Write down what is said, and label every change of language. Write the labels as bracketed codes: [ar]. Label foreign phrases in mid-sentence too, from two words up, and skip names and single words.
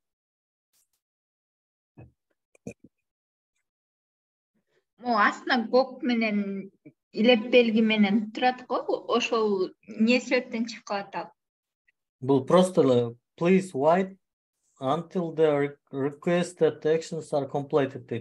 [ky] Aslında көк менен илеп белги менен турат го, ошол не себептен чыгып калат ал? Бул просто [en] please wait until the requested actions are completed [ky] дейт.